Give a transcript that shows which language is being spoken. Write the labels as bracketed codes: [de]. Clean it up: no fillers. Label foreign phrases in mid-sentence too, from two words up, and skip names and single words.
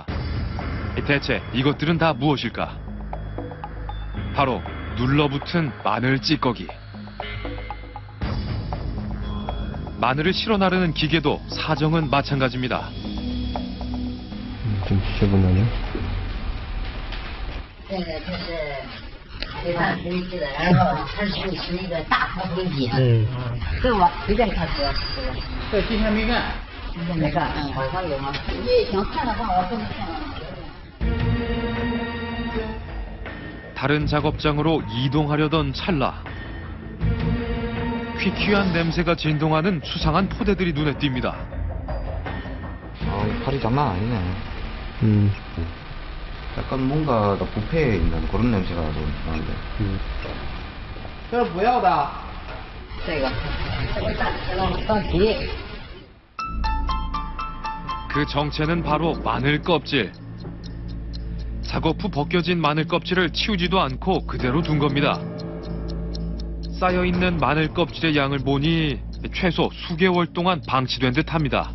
[ko] 대체 이것들은 다 무엇일까? 바로 눌러붙은 마늘 찌꺼기. 마늘을 실어 나르는 기계도 사정은 마찬가지입니다. 좀 지저분하네. [zh] 这个就是给它分析的，然后它是一个大头分机。这我随便看车。这今天没干。今天没干，晚上有吗？你想看的话，我跟你看。 [ko] 다른 작업장으로 이동하려던 찰나 퀴퀴한 냄새가 진동하는 수상한 포대들이 눈에 띕니다. 팔이 장난 아니네. 약간 뭔가 부패에 있는 그런 냄새가 좀 나는데. [zh] 这是不要的。这个放皮。 [ko] 그 정체는 바로 마늘 껍질. 작업 후 벗겨진 마늘 껍질을 치우지도 않고 그대로 둔 겁니다. 쌓여있는 마늘 껍질의 양을 보니 최소 수개월 동안 방치된 듯합니다.